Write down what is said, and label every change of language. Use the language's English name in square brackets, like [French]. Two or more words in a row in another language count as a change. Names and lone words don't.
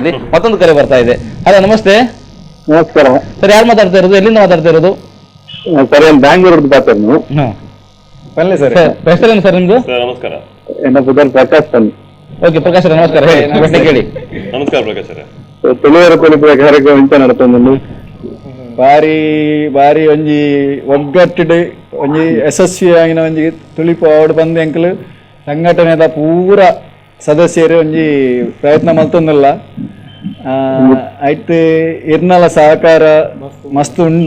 [Kannada] ಇಲ್ಲಿ ಮತ್ತೊಂದು ಕರೆ ಬರ್ತಾ ಇದೆ. ಹಲೋ ನಮಸ್ತೆ. ನಮಸ್ಕಾರ ಸರ್, ಯಾರು ಮಾತಾಡ್ತಾ ಇರೋದು, ಎಲ್ಲಿಂದ ಮಾತಾಡ್ತಾ ಇರೋದು? ಸರ್ ಬ್ಯಾಂಗ್ಳೂರ್ ಮಾತಾಡ್ ನೀವು ಬನ್ನಿ ಸರ್. ಹೆಸರೇನು ಸರ್ ನಿಮ್ದು? ನಮಸ್ಕಾರ. ಪ್ರಕಾಶ್ ಬನ್ನಿ. ಓಕೆ ಪ್ರಕಾಶ್ ಸರ್ ನಮಸ್ಕಾರ. ಹೇಳಿ ಪ್ರಶ್ನೆ ಕೇಳಿ. ನಮಸ್ಕಾರ ಪ್ರಕಾಶ್ ಸರ್. [Tulu] ತುಳುವೇರ ಕುಲಿಪುರ ಕಾರ್ಯಕ್ರಮ ಇಂತ ನಡತೊಂದು ಬಾರಿ ಬಾರಿ ಒಂಜಿ ಒಗ್ಗಟ್ಟು ಒಂಜಿ ಯಶಸ್ವಿ ಆಗಿನ ಒಂಜಿ ತುಳಿಪು ಅವಡು ಬಂದು ಎಂಕಲು ಸಂಘಟನೆದ ಪೂರ ಸದಸ್ಯರು ಒಂಜಿ ಪ್ರಯತ್ನ ಮಲ್ತೊಂದಿಲ್ಲ. ಆಯ್ತು ಇರ್ನಲ ಸಹಕಾರ ಮಸ್ತ್ ಉಂಡು.